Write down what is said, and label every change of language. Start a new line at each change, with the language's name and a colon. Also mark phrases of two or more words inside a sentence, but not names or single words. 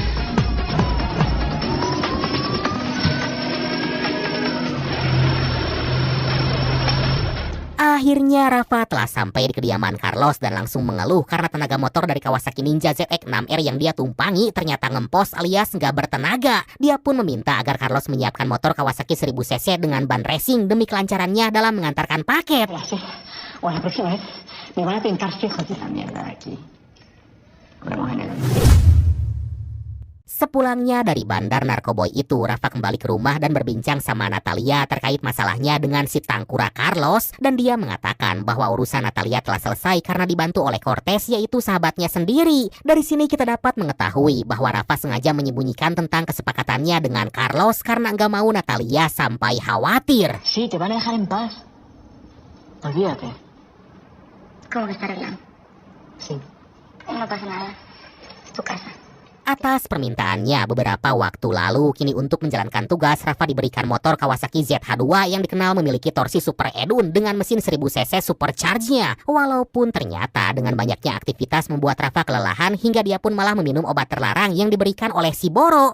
Indonesian: Akhirnya Rafa telah sampai di kediaman Carlos dan langsung mengeluh karena tenaga motor dari Kawasaki Ninja ZX-6R yang dia tumpangi ternyata ngempos alias nggak bertenaga. Dia pun meminta agar Carlos menyiapkan motor Kawasaki 1000cc dengan ban racing demi kelancarannya dalam mengantarkan paket.
Spanish: O la próxima vez me van a pintar fijo esa mierda de aquí. Vemos en el...
Indonesian: Sepulangnya dari bandar narkoboy itu, Rafa kembali ke rumah dan berbincang sama Natalia terkait masalahnya dengan si tangkura Carlos, dan dia mengatakan bahwa urusan Natalia telah selesai karena dibantu oleh Cortez, yaitu sahabatnya sendiri. Dari sini kita dapat mengetahui bahwa Rafa sengaja menyembunyikan tentang kesepakatannya dengan Carlos karena nggak mau Natalia sampai khawatir.
Spanish: Sí, te van a dejar en paz. Olvídate. ¿Cómo que está arreglado? Sí. No pasa nada. Es tu casa.
Indonesian: Atas permintaannya beberapa waktu lalu, kini untuk menjalankan tugas, Rafa diberikan motor Kawasaki ZH2 yang dikenal memiliki torsi Super Edun dengan mesin 1000cc supercharge-nya. Walaupun ternyata dengan banyaknya aktivitas membuat Rafa kelelahan hingga dia pun malah meminum obat terlarang yang diberikan oleh si Boro.